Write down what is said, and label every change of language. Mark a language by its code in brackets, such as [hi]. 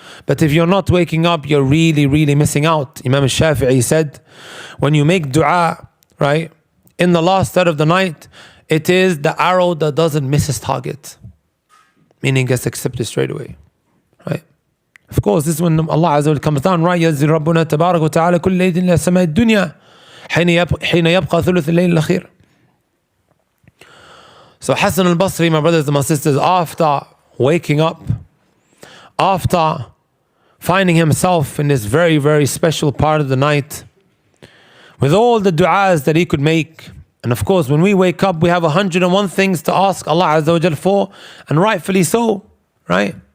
[en] But if you're not waking up, you're really, really missing out. Imam al-Shafi'i said, when you make dua, right, in the last third of the night, it is the arrow that doesn't miss its target. Meaning gets accepted straight away. Right? Of course, this is when Allah Azza wa Jalla comes down, right? [ar] يَنزِلُ رَبُّنَا تَبَارَكَ وَتَعَالَى كُلَّ لَيْلٍ إِلَى سَمَاءِ الدُّنْيَا حين يبقى ثلث الليل الأخير. [en] So Hassan al-Basri, my brothers and my sisters, after waking up, after finding himself in this very, very special part of the night, with all the du'as that he could make, and of course when we wake up we have 101 things to ask Allah Azza wa Jal for, and rightfully so, right?